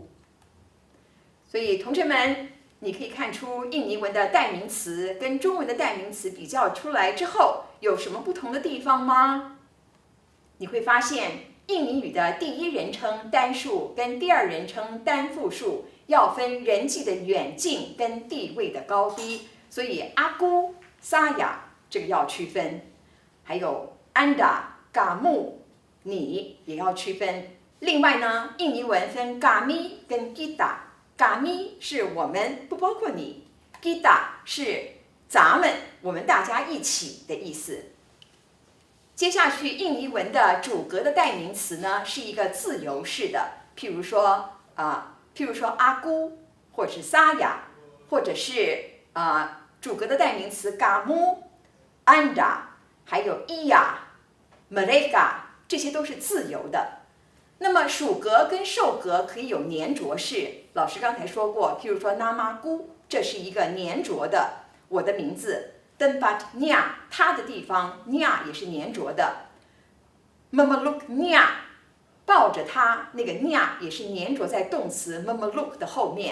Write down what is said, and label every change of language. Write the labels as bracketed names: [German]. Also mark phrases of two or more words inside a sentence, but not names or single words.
[Chinese] 所以同学们，你可以看出印尼文的代名词跟中文的代名词比较出来之后，有什么不同的地方吗？你会发现印尼语的第一人称单数跟第二人称单复数要分人际的远近跟地位的高低，所以阿姑、沙雅这个要区分，还有 [Indonesian] anda、kamu、 [Chinese] 你也要区分。另外呢，印尼文分 kami 跟 kita。kami 是我们，不包括你 ；kita 是咱们，我们大家一起的意思。接下去，印尼文的主格的代名词呢是一个自由式的，譬如说阿姑，或者是沙雅，或者是主格的代名词 [Indonesian] kamu、anda，还有 ia、mereka， [Chinese] 这些都是自由的。那么属格跟受格可以有黏着式，老师刚才说过，譬如说 namaku， 这是一个黏着的，我的名字。tempatnya 它的地方 nya 也是黏着的。memeluknya 抱着它，那个 nya 也是黏着在动词 memeluk 的后面。